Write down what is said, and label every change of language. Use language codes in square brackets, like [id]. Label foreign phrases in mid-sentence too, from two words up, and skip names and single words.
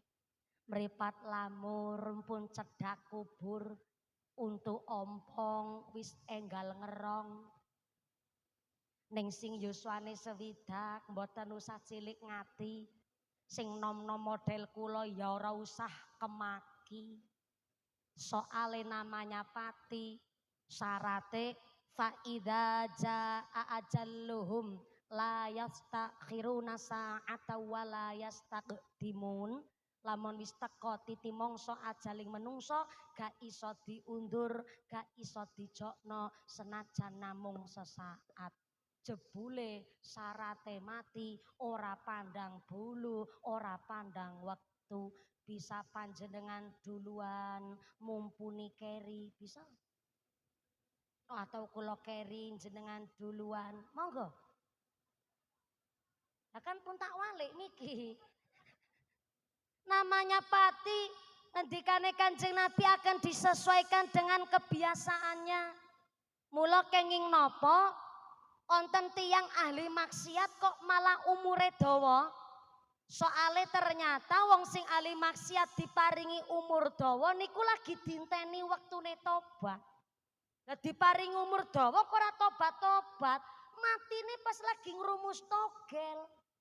[jv] Meripat lamur pun cedak kubur untuk ompong wis enggal ngerong. Ning sing yuswane sewidak mboten usah cilik ngati. Sing nom-nom model kula ya ora usah kemaki. Soale namanya pati syarate [ar] فإذا جاء أجلهم لا يستأخرون ساعة ولا يستقدمون. [jv] Lamun wis teka titi mangsa ajaling menungso gak iso diundur, gak iso dijokno senajan namung sesaat. Jebule syarate mati ora pandang bulu, ora pandang wektu. Bisa panjenengan duluan mumpuni keri bisa? Atau kula keri jenengan duluan, monggo. Lah kan pun tak walik niki. Namanya pati, ngendikane Kanjeng Nabi [id] akan disesuaikan dengan kebiasaannya. [jv] Mula kenging nopo, onten tiyang ahli maksiat kok malah umure dawa. Soale ternyata wong sing ahli maksiat diparingi umur dawa niku lagi dinteni wektune tobat. Lah diparingi umur dawa kok ora tobat-tobat, matine pas lagi ngrumus togel.